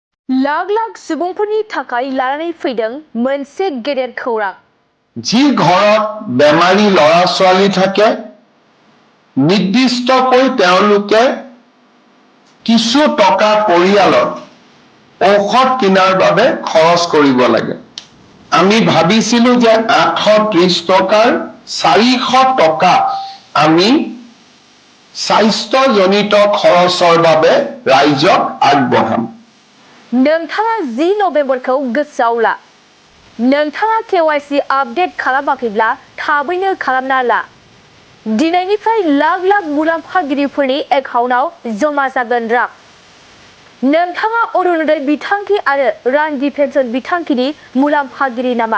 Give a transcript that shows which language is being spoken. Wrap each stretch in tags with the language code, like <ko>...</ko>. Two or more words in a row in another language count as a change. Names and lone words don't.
<brx>लाख लाख सुबुंफोरनि थाखाय लानानै फैदों मोनसे गेदेर खौरां।</brx> <as>যি ঘৰত বেমাৰী ল'ৰা ছোৱালী থাকে निर्दिष्टকৈ তেওঁলোকে কিছু টকা পৰিয়ালত ঔষধ কিনাৰ বাবে খৰচ কৰিব লাগে। আমি ভাবিছিলো যে 830 টকাৰ 400 টকা আমি স্বাস্থ্যজনিত খৰচৰ বাবে ৰাইজক আগবঢ়াম।</as> <brx>नोंथाङा 10 नभेम्बरखौ गोसोआव ला। नोंथाङा KYC आपडेट खालामाखैब्ला थाबैनो खालामना ला। दिनैनिफ्राय लाख लाख मुलाम्फागिरिफोरनि एकाउन्टआव जमा जागोन रां। नोंथाङा अरुणोदय बिथांखि आरो रांदि पेन्सन बिथांखिनि मुलाम्फागिरि नामा?</brx>